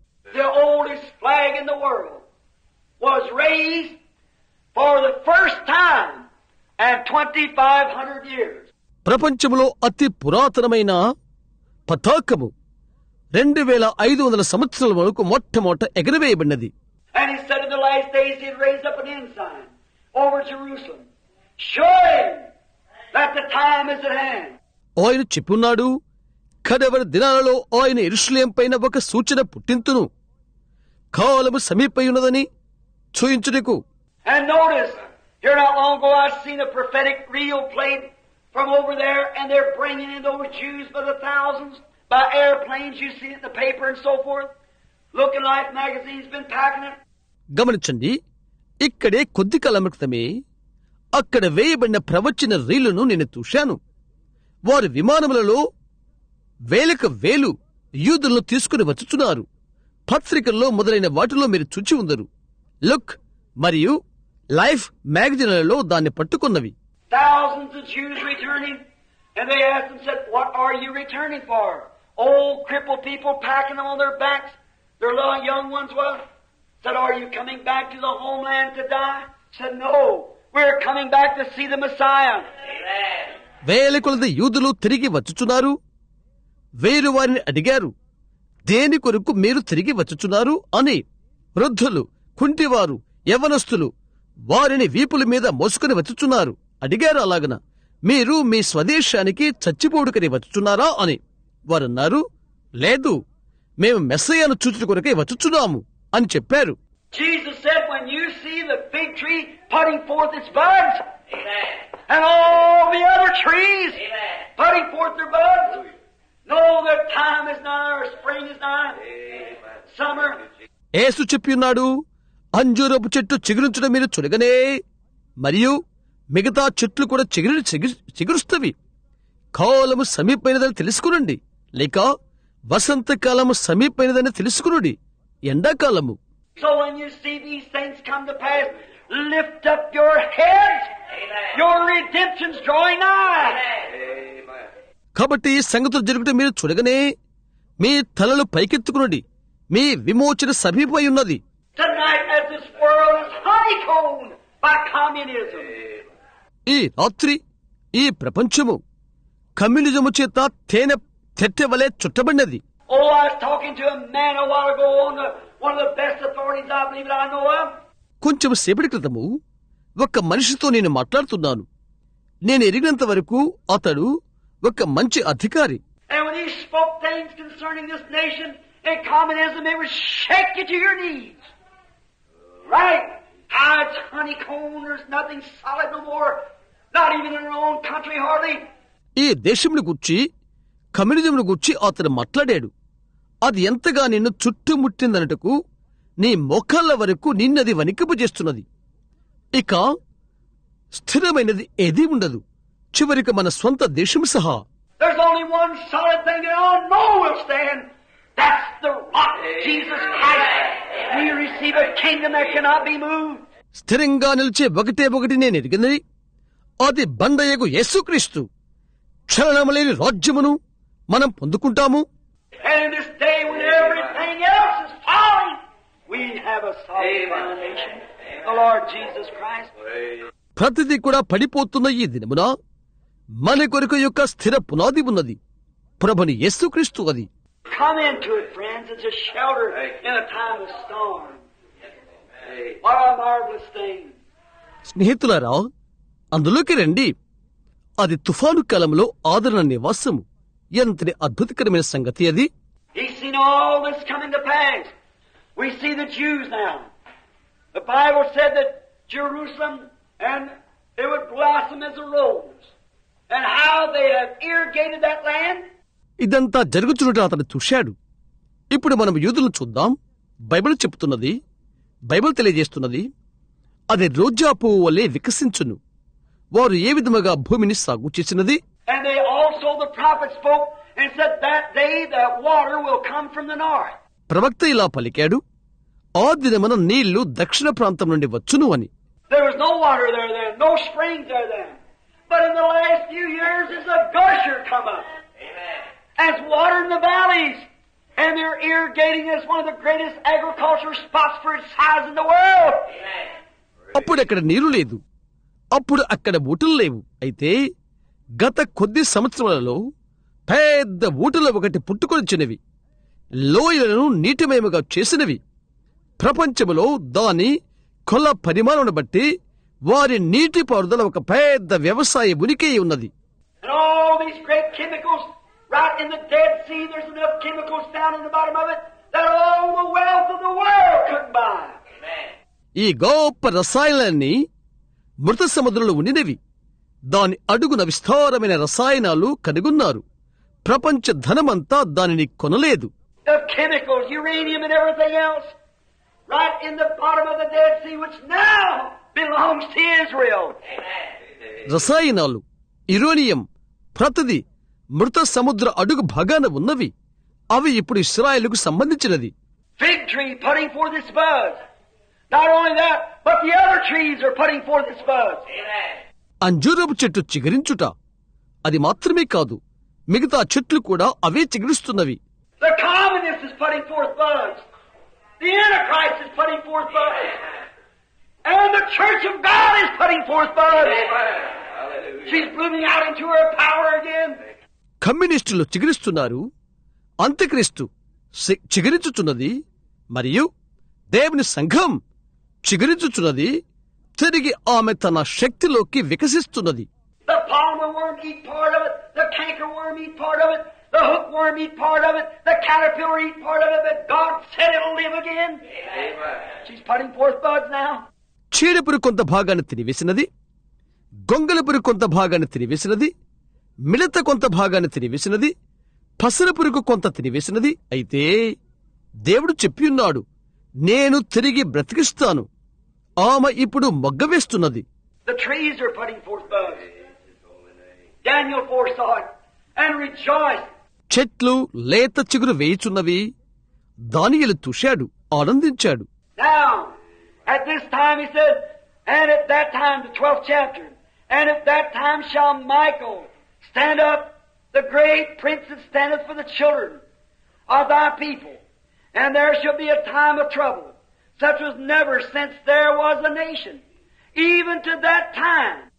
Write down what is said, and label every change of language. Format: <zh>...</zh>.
<en>The oldest flag in the world was raised for the first time in 2,500 years.</en> <te>ప్రపంచంలో అతి పురాతనమైన పతాకము 2500 సంవత్సరాల వరకు మొట్టమొదట ఎగరవేయబడినది.</te> <en>And He said in the last days He'd raise up an ensign over Jerusalem, showing that the time is at hand.</en> <te>ఆయన చెప్పున్నాడు, కడవరి దినాలలో ఆయన యెరూషలేము పైన ఒక సూచన పుట్టింతును, కాలము సమీపయున్నదని చూయించుటకు.</te> <en>And notice, here not long ago I seen a prophetic reel played from over there, and they're bringing in those Jews by the thousands, by airplanes. You see it in the paper and so forth. Looking like magazines been packing it.</en> <te>గమనించండి, ఇక్కడే కొద్ది కాలం క్రితమే అక్కడ వేయబడిన ప్రవచన రీలును నేను చూశాను. వారు విమానములలో వేలకు వేలు యూదులను తీసుకుని వచ్చుచున్నారు. పత్రికల్లో మొదలైన వాటిలో మీరు చూచి ఉందరు. లుక్ మరియు లైఫ్ మ్యాగజైన్లలో దాన్ని పట్టుకున్నవి.</te> <en>Thousands of Jews returning, and they asked them, said, "What are you returning for?" Old crippled people packing them on their backs. Their little young ones was. Said, "Are you coming back to the homeland to die?" Said, "No, we're coming back to see the Messiah." Amen.</en> <te>వేల కొలది యూదులు తిరిగి వచ్చుచున్నారు. వేరు వారిని అడిగారు, దేని కొరకు మీరు తిరిగి వచ్చుచున్నారు అని. వృద్ధులు, కుంటివారు, యవ్వనస్తులు వారిని వీపుల మీద మోసుకుని వచ్చుచున్నారు. అడిగారు, అలాగన మీరు మీ స్వదేశానికి చచ్చిపోడుకని వచ్చుచున్నారా అని. వారన్నారు, లేదు, మేము మెస్సయ్యను చూచుట కొరకై వచ్చుచున్నాము అని చెప్పారు.</te> <en>Jesus said, when you see the fig tree putting forth its buds, and all the other trees putting forth their buds, know that time is nigh, or spring is nigh, summer.</en> <te>యేసు చెప్పియున్నాడు, అంజూరపు చెట్టు చిగురించడం మీరు చూడగానే మరియు మిగతా చెట్లు కూడా చిగురుస్తవి. కాలము సమీపమైనదని తెలుసుకునండి, లేక వసంతకాలము సమీపమైనదని తెలుసుకునుడి. ఎండాకాలము.</te> <en>So when you see these things come to pass, lift up your heads. Your redemption's drawing nigh.</en> <te>కాబట్టి ఈ సంగతులు జరుగుట మీరు చూడగానే మీ తలలు పైకెత్తుకునండి, మీ విమోచన సమీపమై ఉన్నది.</te> <en>Tonight, as this world is honeycombed by communism.</en> <te>ఈ రాత్రి ఈ ప్రపంచము కమ్యూనిజము చేత తేనె తెట్టెవలే చుట్టబడినది.</te> <en>Oh, I was talking to a man a while ago on one of the best authorities I believe that I know of.</en> <te>కొంచెం సేపటి క్రితము ఒక మనిషితో నేను మాట్లాడుతున్నాను. నేను ఎరిగినంత వరకు అతడు ఒక మంచి అధికారి.</te> <en>And when he spoke things concerning this nation and communism, it would shake you to your knees. Right? How it's honeycombed, there's nothing solid no more. Not even in our own country hardly.</en> <te>ఈ దేశమును గూర్చి కమ్యూనిజంను గూర్చి అతడు మాట్లాడాడు. అది ఎంతగా నిన్ను చుట్టుముట్టిందనటకు నీ మోకాళ్ళ వరకు నిన్నది వణికింపు చేస్తున్నది. ఇక స్థిరమైనది ఏదీ ఉండదు, చివరికి మన స్వంత దేశం సహా.</te> <en>There's only one solid thing that I know will stand. That's the rock, Jesus Christ. We receive a kingdom that cannot be moved.</en> <te>స్థిరంగా నిలిచే ఒకటి నేను ఎరిగినది, అది బండయగు యేసుక్రీస్తు. క్షరణమలేని రాజ్యమును మనం పొందుకుంటాము.</te> <en>And in this day when everything else is falling, we have a solid foundation, the Lord Jesus Christ.</en> <te>ప్రతిదీ కూడా పడిపోతున్న ఈ దినమున మన కొరకు యొక్క స్థిర పునాది ఉన్నది, ప్రభుని యేసుక్రీస్తు. అది</te> <en>Come into it, friends. It's a shelter in a time of storm. What a marvelous thing.</en> <te>స్నేహితులారా, అందులోకి రండి. అది తుఫాను కాలంలో ఆదరణ నివాసము. ఎంతటి అద్భుతకరమైన సంగతి అది.</te> <en>He's seen all this coming to pass. We see the Jews now. The Bible said that Jerusalem and it would blossom as a rose. And how they have irrigated that land.</en> <te>ఇదంతా జరుగుతున్నట్టు అతను చూశాడు. ఇప్పుడు మనం యూదులను చూద్దాం. Bible చెప్తున్నది, Bible తెలియజేస్తున్నది, అది రోజా పువ్వు వలె వికసించును. వారు ఏ విధముగా భూమిని సాగు చేసినది.</te> <en>And they also, the prophet spoke and said that day that water will come from the north.</en> <te>ప్రవక్త ఇలా పలికాడు, ఆ దినమున నీళ్లు దక్షిణ ప్రాంతం నుండి వచ్చును అని.</te> <en>There was no water there then, no springs there then. But in the last few years, there's a gusher come up. As water in the valleys. And they're irrigating as one of the greatest agricultural spots for its size in the world.</en> <te>అప్పుడు అక్కడ నీరు లేదు, అప్పుడు అక్కడ ఊటలు లేవు. అయితే గత కొద్ది సంవత్సరాలలో పెద్ద ఊటలు ఒకటి పుట్టుకొచ్చినవి, లోయలను నీటిమయముగా చేసినవి. ప్రపంచములో దాని కొల పరిమాణం బట్టి వారి నీటిపారుదల ఒక పెద్ద వ్యవసాయ ఉనికి ఉన్నది.</te> <en>And all these great chemicals, right in the Dead Sea, there's enough chemicals down in the bottom of it that all the wealth of the world couldn't buy.</en> <te>ఈ గొప్ప రసాయనాలన్నీ మృత సముద్రంలో ఉండినవి. దాని అడుగున విస్తారమైన రసాయనాలు కనుగొన్నారు. ప్రపంచ ధనమంతా దానిని కొనలేదు.</te> <en>The chemicals, uranium and everything else, right in the bottom of the Dead Sea, which now belongs to Israel.</en> <te>రసాయనాలు, యురేనియం, ప్రతిదీ మృత సముద్ర అడుగు భాగాన ఉన్నవి. అవి ఇప్పుడు ఇశ్రాయేలుకు సంబంధించినది.</te> <en>Fig tree putting forth its buds. Not only that, but the other trees are putting forth its buds.</en> <te>అంజూరపు చెట్టు చిగురించుట, అది మాత్రమే కాదు, మిగతా చెట్లు కూడా అవే చిగురిస్తున్నవి.</te> <en>The communist is putting forth buds. The Antichrist is putting forth buds. And the Church of God is putting forth buds. She's blooming out into her power again.</en> <te>కమ్యూనిస్టులు చిగురిస్తున్నారు, అంత్యక్రీస్తు చిగురించుచున్నది, మరియు దేవుని సంఘం చిగురించుచున్నది. తిరిగి ఆమె తన శక్తిలోకి వికసిస్తున్నది.</te> <en>The palmer worm eat part of it, the canker worm eat part of it, the hookworm eat part of it, the caterpillar eat part of it, but God said it'll live again. Amen. She's putting forth buds now.</en> <te>చీడపురు కొంత భాగాన్ని తినివేసినది, గొంగళపురు కొంత భాగాన్ని తినివేసినది, మిడత కొంత భాగాన్ని తినివేసినది, పసర పురుగు కొంత తినివేసినది. అయితే దేవుడు చెప్పియున్నాడు, నేను తిరిగి బ్రతికిస్తాను. ఆమె ఇప్పుడు మొగ్గవేస్తున్నది.</te> <en>The trees are putting forth buds. Daniel foresaw it and rejoiced.</en> <te>చెట్లు లేత చిగురు వేయుచున్నవి. దానియేలు చూశాడు, ఆనందించాడు.</te> <en>Now, at this time he said, and at that time, the 12th chapter, and at that time shall Michael stand up, the great prince that standeth for the children of thy people, and there shall be a time of trouble, such was never since there was a nation, even to that time.</en>